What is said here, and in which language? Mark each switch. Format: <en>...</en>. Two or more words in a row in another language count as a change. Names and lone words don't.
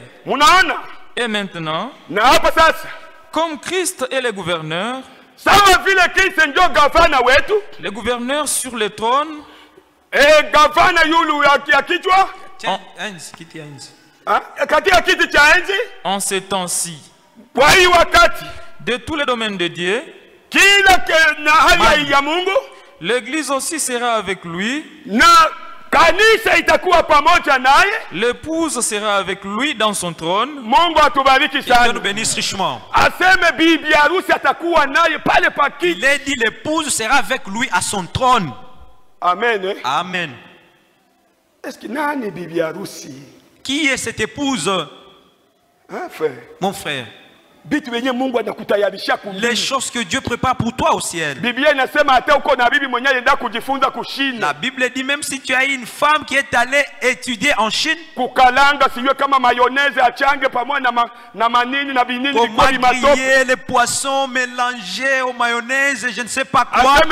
<fr>Et maintenant, comme Christ est le gouverneur, le gouverneur sur le trône, en ces temps-ci, de tous les domaines de Dieu, l'Église aussi sera avec lui</fr> <sw>kanisa itakuwa pamoja naye.</sw> <fr>L'épouse sera avec lui dans son trône.</fr> <sw>Mungu atubariki sana.</sw> <fr>Dieu nous bénisse richement.</fr> <sw>Aseme bibi harusi atakuwa naye pale pa kiti.</sw> <fr>Il est dit l'épouse sera avec lui à son trône. Amen. Amen. Est-ce que</fr> <sw>nani bibi harusi?</sw> <fr>Qui est cette épouse? Hein, frère? Mon frère. Les choses que Dieu prépare pour toi au ciel. La Bible dit même si tu as une femme qui est allée étudier en Chine, comment griller les poissons mélangés au mayonnaise, je ne sais pas quoi.</fr>